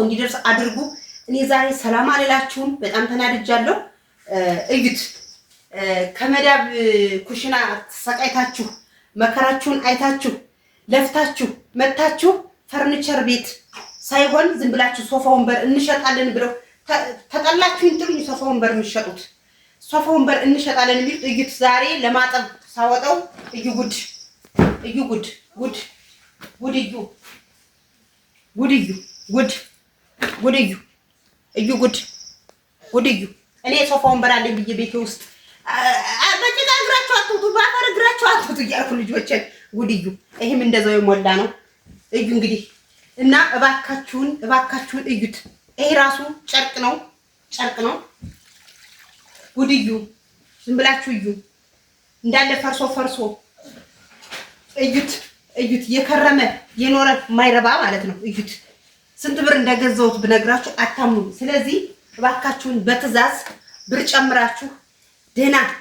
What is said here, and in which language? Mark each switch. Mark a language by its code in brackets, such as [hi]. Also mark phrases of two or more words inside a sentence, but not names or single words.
[am] እንዲደርስ አድርጉ። እኔ ዛሬ ሰላም አልላችሁም፣ በጣም ተናድጃለሁ። እዩት፣ ከመዳብ ኩሽና ተሰቃይታችሁ መከራችሁን አይታችሁ ለፍታችሁ መታችሁ ፈርኒቸር ቤት ሳይሆን ዝም ብላችሁ ሶፋ ወንበር እንሸጣለን ብለው ተጠላችሁ እንጥሉኝ። ሶፋ ወንበር የሚሸጡት ሶፋ ወንበር እንሸጣለን የሚሉት እዩት። ዛሬ ለማጠብ ሳወጣው እዩ ጉድ፣ እዩ ጉድ፣ ጉድ ጉድ፣ እዩ ጉድ፣ እዩ ጉድ፣ ጉድ፣ እዩ እዩ ጉድ፣ ጉድ፣ እዩ። እኔ ሶፋ ወንበር አለኝ ብዬ ቤቴ ውስጥ በጭቃ እግራችሁ አትውጡ፣ በአፈር እግራችሁ አትውጡ እያልኩ ልጆችን ጉድ፣ እዩ። ይሄም እንደዛው የሞላ ነው። እዩ እንግዲህ እና እባካችሁን እባካችሁን እዩት። ይሄ ራሱ ጨርቅ ነው፣ ጨርቅ ነው። ጉድ እዩ፣ ዝም ብላችሁ እዩ። እንዳለ ፈርሶ ፈርሶ እዩት፣ እዩት። የከረመ የኖረ ማይረባ ማለት ነው። እዩት። ስንት ብር እንደገዛሁት ብነግራችሁ አታምኑ። ስለዚህ እባካችሁን በትዕዛዝ ብር ጨምራችሁ ደህና